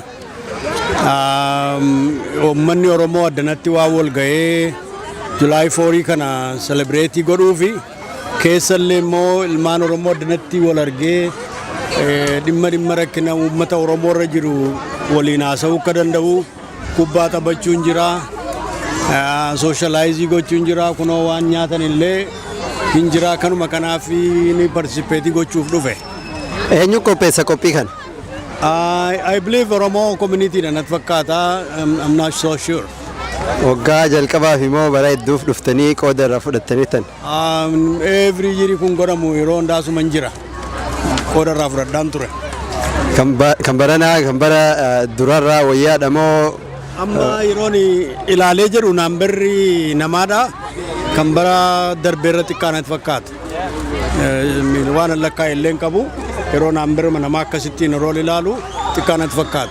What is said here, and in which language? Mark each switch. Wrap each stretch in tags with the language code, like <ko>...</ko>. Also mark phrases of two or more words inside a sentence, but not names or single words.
<om>Uummanni Oromoo addanatti waa wal ga'ee Juulaay 4 kana selebireetii godhuufi keessallee immoo ilmaan Oromoo addanatti wal argee dhimma rakkina uummata Oromoo irra jiru waliin haasa'uu akka danda'u kubbaa taphachuun jira. Socializing gochuun jira kunoo waan nyaatan illee hin jira kanuma kanaaf ni participate gochuuf dhufe. Eenyu qopheessa qophii kana?</om> <en>I believe Oromo community</en> <om>nat fakkaata.</om> <en>I'm not so sure.</en> <om>Waggaa jalqabaaf immoo bara hedduuf dhuftanii qooda irraa fudhattanii tan?</om> <en>Every year</en> <om>kun godhamu yeroo hundaasuma hin jira. Qooda irraa fudhadhaan ture. Kan baranaa kan bara durarraa wayyaadha moo? Amma yeroon ilaalee jedhu naambarri namaadha kan bara darbeerra xiqqaanatti fakkaata. Waan lakkaa illee qabu yeroo naambarri namaa akkasittiin yeroo ilaalu xiqqaanatti fakkaata.</om>